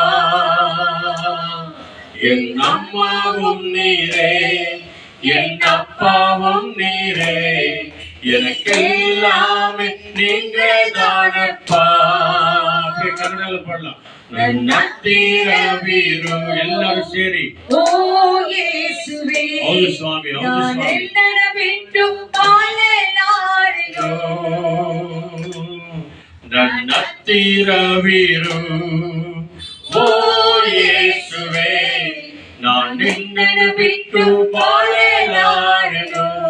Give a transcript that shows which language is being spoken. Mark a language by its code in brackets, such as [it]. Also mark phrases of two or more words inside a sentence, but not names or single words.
[ta] என் அம்மாவும் நீரே, என் அப்பாவும் நீரே, எனக்கு எல்லாமே நீங்க தானப்பா. கன்னடால பாடலாம். நத்திரவீரு எல்லாரும் சேரி ஓ இயேசுவே, [kn] ಹೌದು ಸ್ವಾಮಿ, ಹೌದು ಸ್ವಾಮಿ. ಎಲ್ಲರ ಬಿಟ್ಟು ಬಾಳಲಾರೆನೋ. ನನ್ನತ್ತಿರವಿರು ಓ ಯೇಸುವೆ, ನಾನು ನಿನ್ನನ್ನು ಬಿಟ್ಟು ಬಾಳಲಾರೆನು.